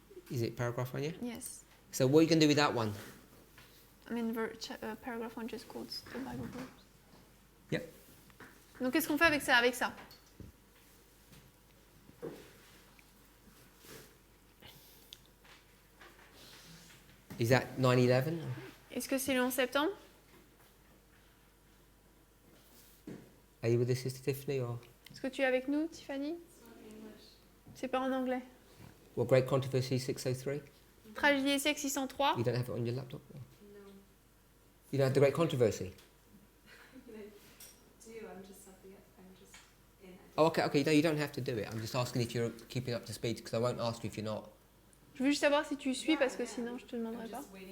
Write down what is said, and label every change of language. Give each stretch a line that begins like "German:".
English: Is it paragraph 1, yeah? Yes. So what are you going to do with that one? I mean, paragraph 1 just quotes the Bible verse. Yep.
French: Donc, qu'est-ce qu'on fait avec ça,
English: Is that 9/11?
French: Est-ce que c'est le 11 septembre?
English: Are you with us, Sister Tiffany? Or
French: Est-ce que tu es avec nous, Tiffany? C'est pas en anglais.
English: well, Great Controversy 603?
French: Tragédie des siècles 603.
English: You don't have it on your laptop? Or? No. You don't have the Great Controversy? I'm just something I'm just in. Oh, okay. No, you don't have to do it. I'm just asking if you're keeping up to speed because I won't ask you if you're not.
French: Je veux juste savoir si tu suis parce que sinon je te demanderai pas.